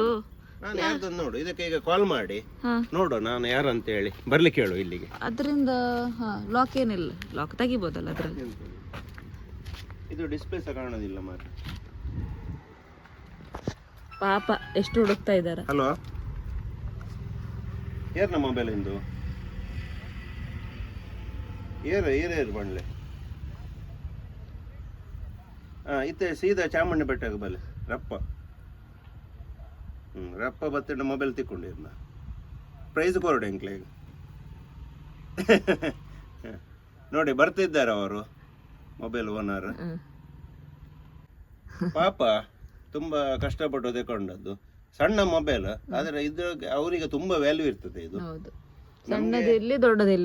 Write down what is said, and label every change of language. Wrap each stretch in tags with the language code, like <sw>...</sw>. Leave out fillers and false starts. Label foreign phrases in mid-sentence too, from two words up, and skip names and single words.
<kn>ನಾನು ಯಾರ್ದೊಂದು ನೋಡು, ಇದಕ್ಕೆ ಈಗ ಕಾಲ್ ಮಾಡಿ ಹಾ ನೋಡು ನಾನು ಯಾರು ಅಂತ ಹೇಳಿ ಬರ್ಲಿಕ್ಕೆ ಹೇಳು ಇಲ್ಲಿಗೆ. ಅದರಿಂದ ಹಾ ಲಾಕ್ ಏನಿಲ್ಲ, ಲಾಕ್ ತೆಗಿಬೋದಲ್ಲ ಅದ್ರಲ್ಲಿ. ಇದು ಡಿಸ್ಪ್ಲೇ ಸಹ ಕಾಣೋದಿಲ್ಲ ಮಾತ್ರ. ಪಾಪ ಎಷ್ಟು ಹುಡುಕ್ತಾ ಇದ್ದಾರೆ.</kn> <tcy>ಹಲೋ, ಏರ್ನ ಮೊಬೈಲ್ ಇಂದು ಏರು ಬಂಡ್ಲೆ. ಇತ್ತೆ ಸೀದಾ ಚಾಮುಂಡಿ ಬೆಟ್ಟಕ್ಕೆ ಬಲೆ ರಪ್ಪ. ರಪ್ಪ ಬತ್ತಿನ ಮೊಬೈಲ್ ತಿಕ್ಕೊಂಡಿರ್ನ ಪ್ರೈಸ್ ಕೊರಡು ಎಂಕ್ಲೆ</tcy> <kn>ನೋಡಿ ಬರ್ತಿದ್ದಾರೆ ಅವರು ಮೊಬೈಲ್ ಓನರ್. ಪಾಪ ತುಂಬಾ ಕಷ್ಟಪಟ್ಟು ತೆಕೊಂಡದ್ದು ಸಣ್ಣ ಮೊಬೈಲ್, ಆದ್ರೆ ಇದ್ರಾಗ ಅವರಿಗೆ ತುಂಬಾ ವ್ಯಾಲ್ಯೂ ಇರ್ತದೆ. ಇದು ಸಣ್ಣದಿರ್ಲಿ ದೊಡ್ಡದಿರ್ಲಿ</kn>